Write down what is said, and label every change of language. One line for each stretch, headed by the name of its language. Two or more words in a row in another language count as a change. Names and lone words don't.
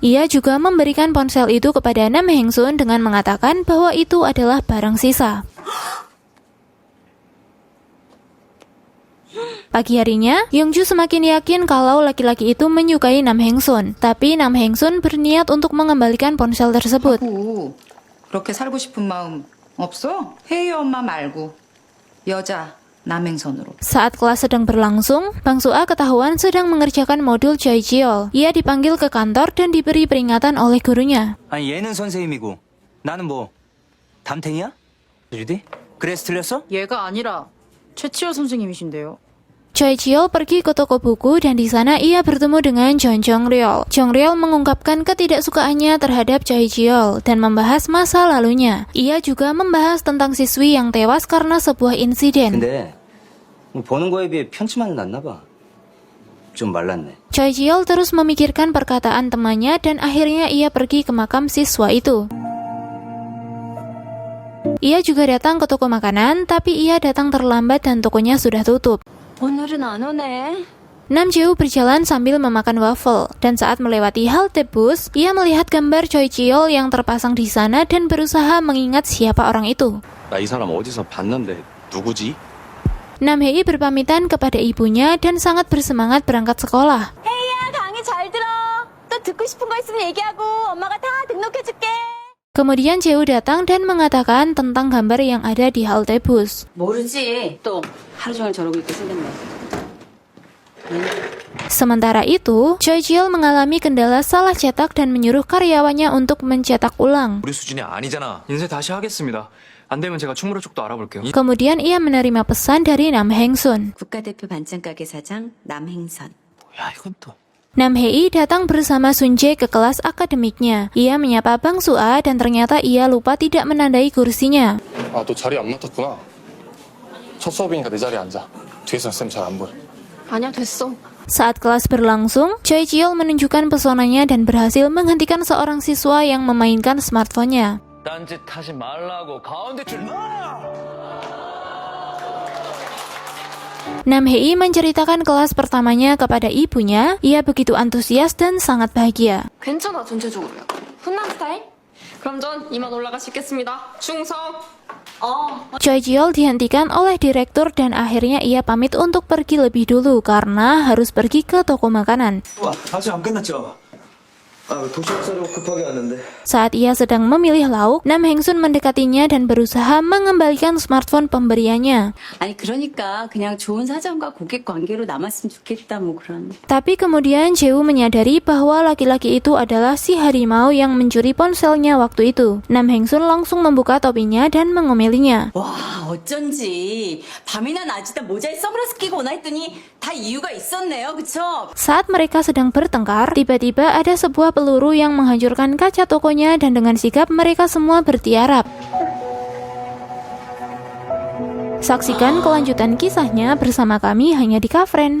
Indonesian: Ia juga memberikan ponsel itu kepada Nam Heng-sun dengan mengatakan bahwa itu adalah barang sisa. Pagi harinya, Yongju semakin yakin kalau laki-laki itu menyukai Nam Heng-sun. Tapi Nam Heng-sun berniat untuk mengembalikan ponsel tersebut.
Korean: 그렇게 살고 싶은 마음 없어? 혜희 엄마 말고 여자 남행선으로.
Indonesian: Saat kelas sedang berlangsung, Bang Sua ketahuan sedang mengerjakan modul Choi Ji-yeol. Ia dipanggil ke kantor dan diberi peringatan oleh gurunya.
Korean: 아니, 얘는 선생님이고 나는 뭐 담탱이야? 유디? 그래서 틀렸어? 얘가 아니라 최치열 선생님이신데요.
Indonesian: Choi Ji-yeol pergi ke toko buku dan di sana ia bertemu dengan Jong Jong-ryol. Jong-ryol mengungkapkan ketidaksukaannya terhadap Choi Ji-yeol dan membahas masa lalunya. Ia juga membahas tentang siswi yang tewas karena sebuah insiden.
Korean: 근데 보는 거에 비해 편치만은 않나 봐. 좀 말랐네.
Indonesian: Choi Ji-yeol terus memikirkan perkataan temannya dan akhirnya ia pergi ke makam siswa itu. Ia juga datang ke toko makanan, tapi ia datang terlambat dan tokonya sudah tutup.
Korean: 오늘은 안 오네.
Indonesian: Nam Jae-woo berjalan sambil memakan waffle, dan saat melewati halte bus, ia melihat gambar Choi Ji-yeol yang terpasang di sana dan berusaha mengingat siapa orang itu.
Korean: 나 이 사람 어디서 봤는데 누구지?
Indonesian: Nam Hei berpamitan kepada ibunya dan sangat bersemangat berangkat sekolah.
Korean: 혜이야 강의 잘 들어. 또 듣고 싶은 거 있으면 얘기하고 엄마가 다 등록해줄게.
Indonesian: Kemudian Jae-woo datang dan mengatakan tentang gambar yang ada di halte bus.
Korean: 모르지. 또 하루 종일 저러고 있게 생겼네.
Indonesian: Sementara itu, Choi Ji-yeol mengalami kendala salah cetak dan menyuruh karyawannya untuk mencetak ulang.
Korean: 우리 수준이 아니잖아. 인쇄 다시 하겠습니다. 안 되면 제가 충무로 쪽도 알아볼게요.
Indonesian: Kemudian ia menerima pesan dari Nam Heng-sun.
Korean: 국가대표 반찬가게 사장 남행선. 야, 이건 또.
Indonesian: Nam Hei datang bersama Sun Jae ke kelas akademiknya. Ia menyapa Bang Sua dan ternyata ia lupa tidak menandai kursinya.
Korean: 아, 너 자리 안 맡았구나. 첫 수업이니까 내 자리에 앉아. 뒤에서는 쌤 잘 안 보여. 아니야, 됐어.
Indonesian: Saat kelas berlangsung, Choi Ji-yeol menunjukkan pesonanya dan berhasil menghentikan seorang siswa yang memainkan smartphone-nya.
Korean: 딴짓 하지 말라고 가운데 줄 놔!
Indonesian: Nam Hei menceritakan kelas pertamanya kepada ibunya. Ia begitu antusias dan sangat bahagia.
Korean: 괜찮아, 전체적으로요. 훈남 스타일? 그럼 전 이만 올라가 씻겠습니다. 충성!
Indonesian: Choi Ji-yeol dihentikan oleh direktur dan akhirnya ia pamit untuk pergi lebih dulu karena harus pergi ke toko makanan.
Korean: 와, 아직 안 끝났죠? 도시락 사러 급하게 왔는데.
Indonesian: Saat ia sedang memilih lauk, Nam Heng-sun mendekatinya dan berusaha mengembalikan smartphone pemberiannya.
Korean: 아니 그러니까 그냥 좋은 사장과 고객 관계로 남았으면 좋겠다 뭐 그런.
Indonesian: Tapi kemudian Jae-woo menyadari bahwa laki-laki itu adalah si harimau yang mencuri ponselnya waktu itu. Nam Heng-sun langsung membuka topinya dan mengomelinya.
Korean: 와 어쩐지 밤이나 낮이나 모자에 선글라스 끼고 오나 했더니 다 이유가 있었네요, 그쵸?
Indonesian: Saat mereka sedang bertengkar, tiba-tiba ada sebuah peluru yang menghancurkan kaca tokonya dan dengan sigap mereka semua bertiarap. Saksikan kelanjutan kisahnya bersama kami hanya di Kafren.